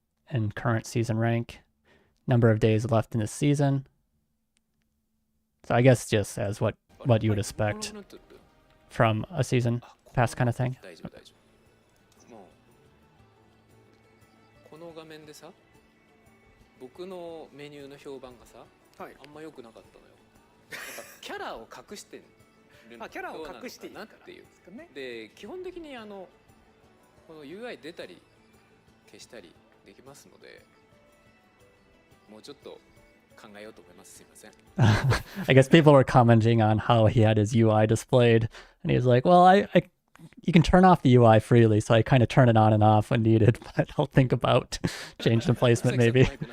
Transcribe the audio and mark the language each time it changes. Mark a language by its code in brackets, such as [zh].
[en] And current season rank. Number of days left in the season. So I guess just as what you would expect from a season pass kind of thing. [ja] この画面でさ、僕のメニューの評判がさ、あんま良くなかったのよ。キャラを隠してるキャラを隠していいなっていう。で、基本的にこの UI 出たり消したりできますので、もうちょっと考えようと思います。すいません。 [en] I guess people were commenting on how he had his UI displayed, and he was like, "Well, you can turn off the UI freely, so I kind of turn it on and off when needed, but I'll think about change the placement maybe."